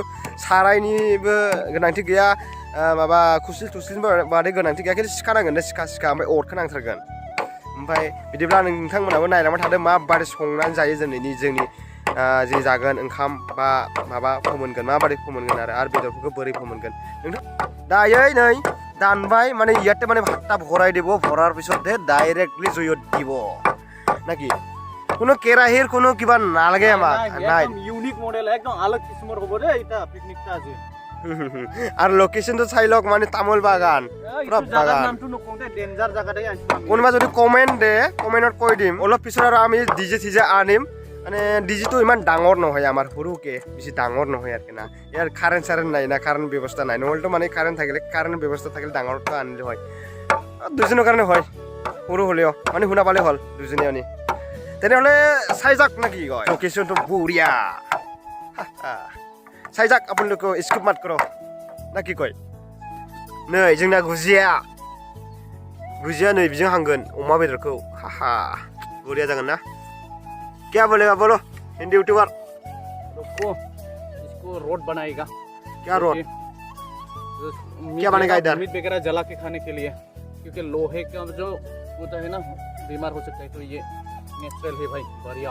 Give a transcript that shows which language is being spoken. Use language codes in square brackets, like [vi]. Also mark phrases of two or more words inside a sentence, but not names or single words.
[brx] सारायनिबो गोनांथि गैया माबा खुस्लिल थुस्लिलबो बादै गोनांथि गैया खिन्थु सिखा नांगोन सिखा ओमफ्राय अरखौ नांथारगोन ओमफ्राय बिदिब्ला नोंथांमोनाबो नायलांबाय थादों माबादि संनानै जायो जोंनि जि जागोन ओंखाम बा माबा फोमोनगोन माबादि फोमोनगोन आरो बेदरफोरखौ बोरै फोमोनगोन नोंथां दायै नै दानबाय [as] মানে ইয়াতে মানে ভাতটা ভৰাই দিব ভৰাৰ পিছতে ডাইৰেক্টলি জুইত দিব নাকি কোনো কেৰাহীৰ কোনো কিবা নালাগে আমাক নাই একদম ইউনিক মডেল একদম আলোক কিসমৰ হ'ব ৰে এটা পিকনিকটা আছে আর লোকেশনটো চাই লওক মানে তামোল বাগান পুরা বাগান নামটো নকওঁতে ডেঞ্জাৰ জায়গাতে আনিছো আমি কোনোবা যদি কমেন্ট দে কমেন্টত কৈ দিম অলপ পিছত আৰু আমি ডিজে সিজে আনিম মানে ডিজিটো ইমান ডাঙৰ নহয় আমাৰ সৰুকে বেছি ডাঙৰ নহয় আর কিনা ইয়াৰ কারেন্ট নাই না কারেন্ট ব্যৱস্থা নাই নহলটো মানে কারেন্ট থাকিলে কারেন্ট ব্যৱস্থা থাকিলে ডাঙৰটো আনিলে হয় দুজনৰ কাৰণে হয় সৰু হলেও মানে শুনা পালে হল দুজনী আনি তেনেহলে চাই যাক নাকি কয় লোকেশনটো বঢ়িয়া চাই যাক আপোনালোকে স্কিপ মাত কৰ না কি কয় [brx] नै जोंना गुजिया नै बिजों हांगोन अमा बेदरखौ हाहा बढिया जागोन [hi] ना क्या बोलेगा बोलो हिंदी यूट्यूबर इसको रोड बनाएगा क्या रोड क्या बनेगा इधर मीट वगैरह जला के खाने के लिए क्योंकि लोहे का जो होता है ना बीमार हो सकता है तो ये नेचुरल है भाई बढ़िया